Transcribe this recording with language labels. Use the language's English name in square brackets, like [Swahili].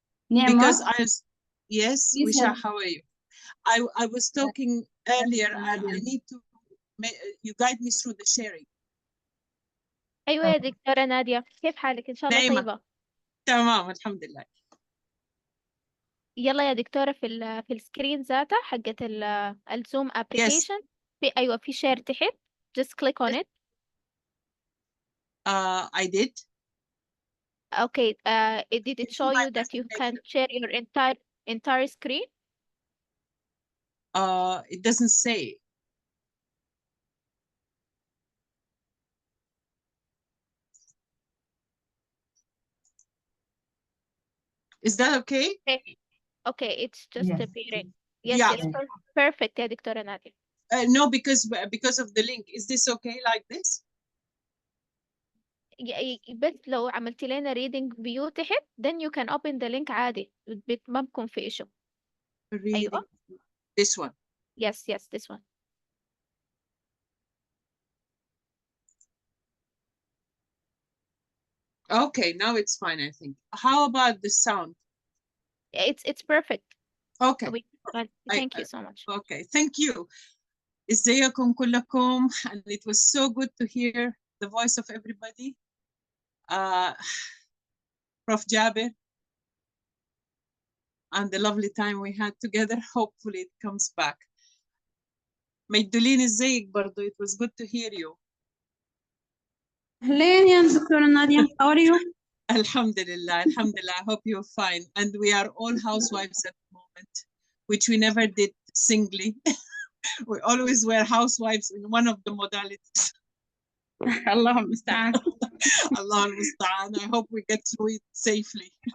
[English] Because yes, Wisha, how are you? I was talking earlier. I need to you guide me through the sharing. [Arabic] أيوة يا دكتورة نادية، كيف حالك؟ إن شاء الله طيبة. تمام الحمد لله. يلا يا دكتورة في السكرين ذاته حقة الزوم ابلكيشن. في أيوة في شير تحت. [English] Just click on it. I did. Okay. Did it show you that you can share your entire screen? It doesn't say. Is that okay? Okay, it's just appearing. Yes, yeah. yes, perfect [Arabic] يا دكتورة نادية. [English] No, because of the link. Is this okay like this? [Arabic] بس لو عملتي لنا [English] reading view [Arabic] تحت [English] then you can open the link [Arabic] عادي ما بكون في issue. أيوة. [English] This one. Yes, yes, this one. Okay, now it's fine, I think. How about the sound? It's perfect. Okay. Thank you so much. Okay, thank you. [Arabic] ازيكم كلكم, [English] and it was so good to hear the voice of everybody. Prof. Jaber, and the lovely time we had together. Hopefully it comes back. [Arabic] ميدولين ازيك برضو, [English] it was good to hear you. [Arabic] أهلين يا دكتورة نادية, [English] how are you? Alhamdulillah, alhamdulillah, I hope you're fine. And we are all housewives at the moment, which we never did singly. We always were housewives in one of the modalities. [Arabic] Allah المستعان. [English] Allah المستعان. I hope we get through it safely.